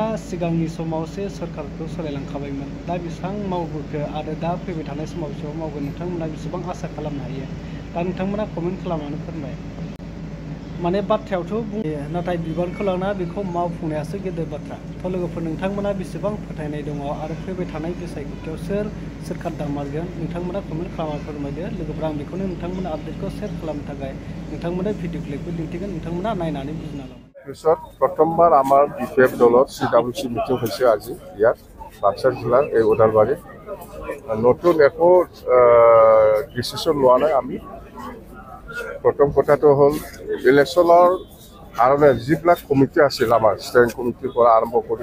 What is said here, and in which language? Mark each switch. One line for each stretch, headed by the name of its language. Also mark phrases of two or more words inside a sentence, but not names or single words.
Bodo: सिगांनि समावसो सरकारखौ सोलायलांखाबायमोन दा बेसेबां मावबोखो आरो दा फैबाय थानाय समाव बेसेबां मावगोन नोंथांमोना बेसेबां आसा खालामनो हायो दा नोंथांमोना कमेन्ट खालामनानै फोरमाय माने बाथ्रायावथ' बुङो नाथाय बिबानखौ लाना बेखौ मावफुंनायासो गेदेर बाथ्रा थ' लोगोफोर नोंथांमोना बेसेबां फोथायनाय दङ आरो फैबाय थानाय बिसायख'थियाव सोर सोरखार दामारगोन नोंथांमोना कमेन्ट खालामना फोरमायदो लोगोफोर आं बेखौनो नोंथांमोना आपडेटखौ शेयार खालामनो थाखाय नोंथांमोना भिडिअ क्लिपखौ दिन्थिगोन नोंथांमोना नायनानै बुजिना लाबाय
Assamese: পিছত প্ৰথমবাৰ আমাৰ বিপিএফ দলত CWC মিটিং হৈছে আজি ইয়াত বাক্সা জিলাৰ এই ওদালবাৰী নতুন একো ডিচিশ্যন লোৱা নাই আমি প্ৰথম কথাটো হ'ল ইলেকশ্যনৰ কাৰণে যিবিলাক কমিটি আছিল আমাৰ ষ্টেৰিং কমিটিৰ পৰা আৰম্ভ কৰি